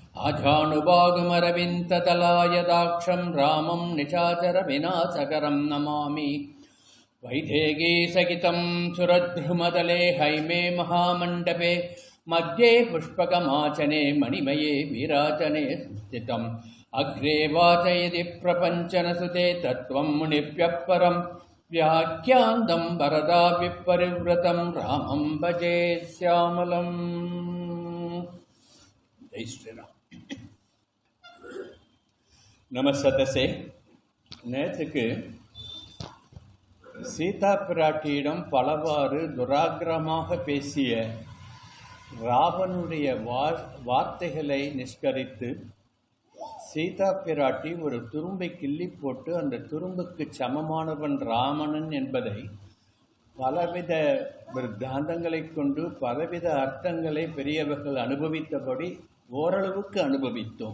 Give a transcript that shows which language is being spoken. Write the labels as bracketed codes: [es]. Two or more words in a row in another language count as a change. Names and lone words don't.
[sa] आजानुभागमरविन्दतलायदाक्षं रामं निशाचर विनाशकरं नमामि वैदेही सहितं सुरद्रुमदले हैमे महामण्डपे मध्ये पुष्पकमाचने मणिमये विराजने स्थितम् अग्रे वाचयति प्रपञ्चनसुते तत्त्वं मुनिभ्यः परं व्याख्यान्तं वरदा विपरिव्रतं रामं भजे श्यामलम्। जय श्रीराम। நமசதசே. [ta] நேற்றுக்கு சீதா பிராட்டியிடம் பலவாறு துராக்கிரமாக பேசிய ராவனுடைய வார்த்தைகளை நிஷ்கரித்து சீதா பிராட்டி ஒரு துரும்பை கிள்ளி போட்டு அந்த துரும்புக்கு சமமானவன் ராமணன் என்பதை பலவித விருத்தாந்தங்களை கொண்டு பலவித அர்த்தங்களை பெரியவர்கள் அனுபவித்தபடி ஓரளவுக்கு அனுபவித்தோம்.